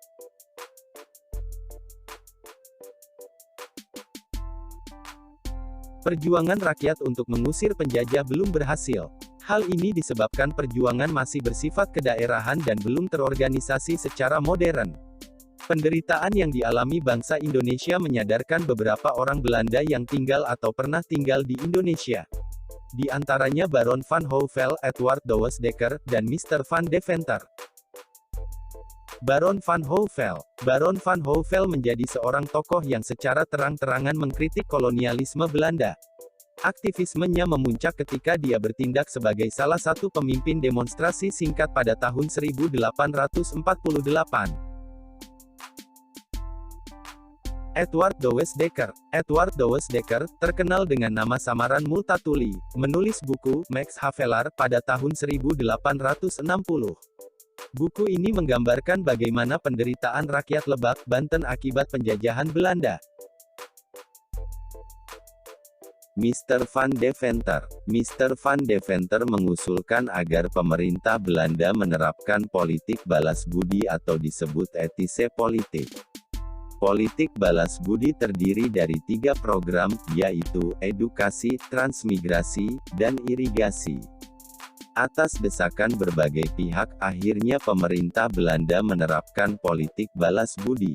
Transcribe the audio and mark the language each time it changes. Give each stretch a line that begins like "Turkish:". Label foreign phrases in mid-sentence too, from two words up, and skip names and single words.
Indonesian: Perjuangan rakyat untuk mengusir penjajah belum berhasil. Hal ini disebabkan perjuangan masih bersifat kedaerahan dan belum terorganisasi secara modern. Penderitaan yang dialami bangsa Indonesia menyadarkan beberapa orang Belanda yang tinggal atau pernah tinggal di Indonesia. Di antaranya Baron van Houvel, Edward Douwes Dekker, dan Mr. van Deventer. Baron van Houvel. Baron van Houvel menjadi seorang tokoh yang secara terang-terangan mengkritik kolonialisme Belanda. Aktivismenya memuncak ketika dia bertindak sebagai salah satu pemimpin demonstrasi singkat pada tahun 1848. Edward Douwes Dekker. Edward Douwes Dekker, terkenal dengan nama samaran Multatuli, menulis buku Max Havelaar pada tahun 1860. Buku ini menggambarkan bagaimana penderitaan rakyat Lebak, Banten akibat penjajahan Belanda. Mr. van Deventer. Mr. van Deventer mengusulkan agar pemerintah Belanda menerapkan politik balas budi atau disebut
Dutch: etise politik.
Indonesian: Politik balas budi terdiri dari 3 program, yaitu edukasi, transmigrasi, dan irigasi. Atas desakan berbagai pihak, akhirnya pemerintah Belanda menerapkan politik balas budi.